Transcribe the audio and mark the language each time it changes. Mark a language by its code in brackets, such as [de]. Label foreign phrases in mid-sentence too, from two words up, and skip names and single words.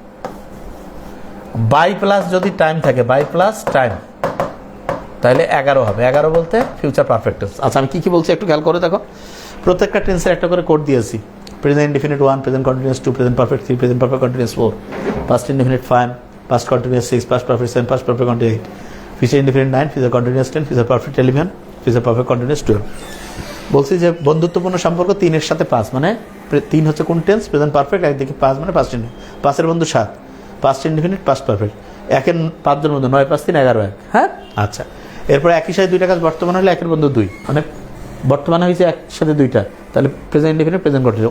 [en] by plus [bn] যদি টাইম থাকে, [en] by plus time, [bn] তাহলে 11 হবে। 11 বলতে [en] future perfect tense. [bn] আচ্ছা, আমি কি বলছি একটু খেয়াল করে দেখো। প্রত্যেকটা টেন্সের একটা করে কোড দিয়েছি। [en] present indefinite 1, present continuous 2, present perfect 3, present perfect continuous 4, past indefinite 5, past continuous 6, past perfect 7, past perfect continuous 8, future indefinite 9, future continuous 10, future perfect 11, future perfect continuous 12। [bn] বলছি যে বন্ধুত্বপূর্ণ সম্পর্ক 3 এর সাথে 5, মানে 3 হচ্ছে কোন টেন্স? [en] present perfect. [bn] একদিকে 5 মানে [en] past indefinite, [bn] 5 এর বন্ধু 7, [en] past indefinite, past perfect. [bn] 1 5 জন বন্ধু 9 5 3 11 1। হ্যাঁ, আচ্ছা। এরপর একই সাথে দুইটা কাজ বর্তমান হলে একের বন্ধু 2, মানে বর্তমানে হয়েছে একসাথে দুইটা, তাহলে [en] present indefinite, present continuous.